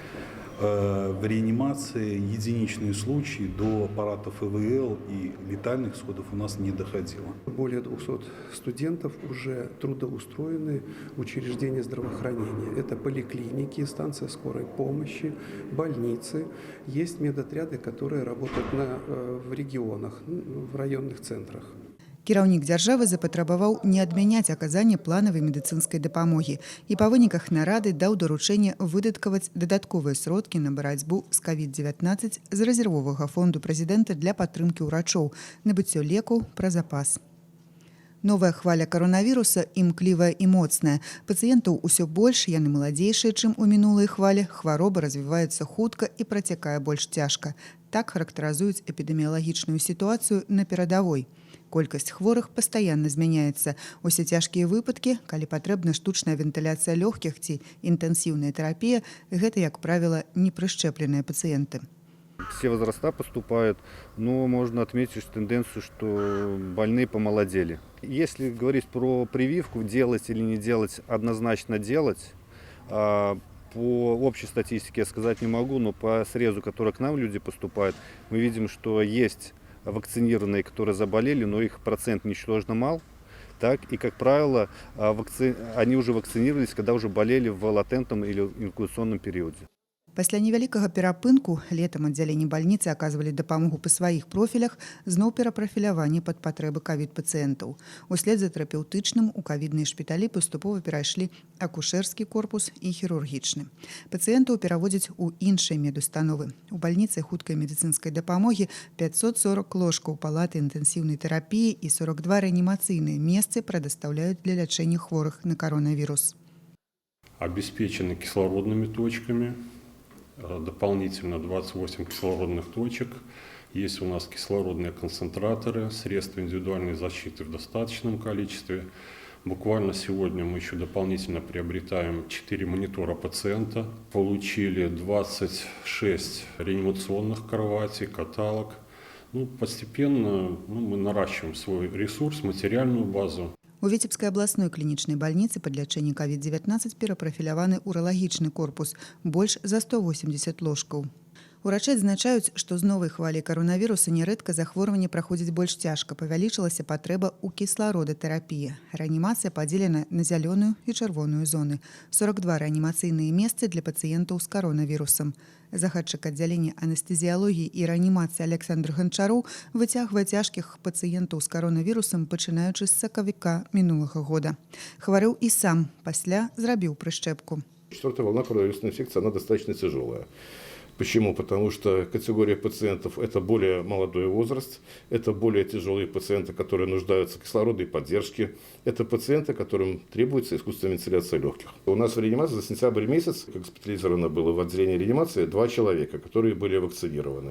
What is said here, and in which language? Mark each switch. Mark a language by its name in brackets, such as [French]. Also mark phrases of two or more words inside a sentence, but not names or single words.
[Russian] В реанимации единичные случаи до аппаратов ИВЛ и летальных исходов у нас не доходило. Более 200 студентов уже трудоустроены в учреждения здравоохранения. Это поликлиники, станция скорой помощи, больницы. Есть медотряды, которые работают в регионах, в районных центрах. [Belarusian] Кіраўнік дзяржавы запатрабаваў не адмяняць аказанне планавай медыцынскай дапамогі і па выніках нарады даў даручэнне выдаткаваць дадатковыя сродкі на барацьбу з COVID-19 з рэзервовага фонду прэзідэнта для падтрымкі ўрачоў, набыццё лекаў пра запас. Новая хваля коронавіруса імклівая і моцная. Пацыентаў усё больш, яны маладзейшыя, чым у мінулай хвалі, хвароба развіваецца хутка і працякае больш цяжка. Так характарызуюць эпідэміялагічную сітуацыю на перадавой. Колькасць хворых пастаянна змяняецца. Усе цяжкія выпадкі, калі патрэбна штучная вентыляцыя лёгкіх ці інтэнсіўная тэрапія, гэта, як правіла, непрышчэпленыя пациенты. [Russian] Все возраста поступают, но можно отметить тенденцию, что больные помолодели. Если говорить про прививку, делать или не делать, однозначно делать. По общей статистике я сказать не могу, но по срезу, который к нам люди поступают, мы видим, что есть вакцинированные, которые заболели, но их процент ничтожно мал. Так, и, как правило, они уже вакцинировались, когда уже болели в латентном или инкубационном периоде. [Belarusian] Пасля невялікага перапынку летам аддзяленні бальніцы аказвалі дапамогу па сваіх профілях, зноў перапрафіляванне пад патрэбы ковід-пацыентаў. Услед за тэрапеўтычным у ковідныя шпіталі паступова перайшлі акушэрскі корпус і хірургічны. Пацыентаў пераводзяць у іншыя медустановы. У бальніцы хуткай медыцынскай дапамогі 540 ложкаў палаты інтэнсіўнай тэрапіі і 42 рэанімацыйныя месцы прадастаўляюць для лячэння хворых на коронавірус. [Russian] Обеспечены кислородными точками. Дополнительно 28 кислородных точек. Есть у нас кислородные концентраторы, средства индивидуальной защиты в достаточном количестве. Буквально сегодня мы еще дополнительно приобретаем 4 монитора пациента. Получили 26 реанимационных кроватей, каталог. Постепенно мы наращиваем свой ресурс, материальную базу. [Belarusian] У Віцебскай абласной клінічнай бальніцы пад лячэнне COVID-19 перапрафіляваны ўралагічны корпус, больш за 180 ложкаў. Урачы адзначаюць, што з новай хваляй каронавіруса нярэдка захворванне праходзіць больш цяжка, павялічылася патрэба ў кіслародатэрапіі. Рэанімацыя падзелена на зялёную і чырвоную зоны. 42 рэанімацыйныя месцы для пацыентаў з каронавірусам. Загадчык аддзялення анестэзіялогіі і рэанімацыі Александр Ганчароў выцягвае цяжкіх пацыентаў з каронавірусам, пачынаючы з сакавіка мінулага года. Хварэў і сам, пасля зрабіў прышчэпку. [Russian] Четвертая волна коронавирусной инфекции, она достаточно тяжелая. Почему? Потому что категория пациентов – это более молодой возраст, это более тяжелые пациенты, которые нуждаются в кислородной поддержке, это пациенты, которым требуется искусственная вентиляция легких. У нас в реанимации за сентябрь месяц госпитализировано было в отделении реанимации 2 человека, которые были вакцинированы.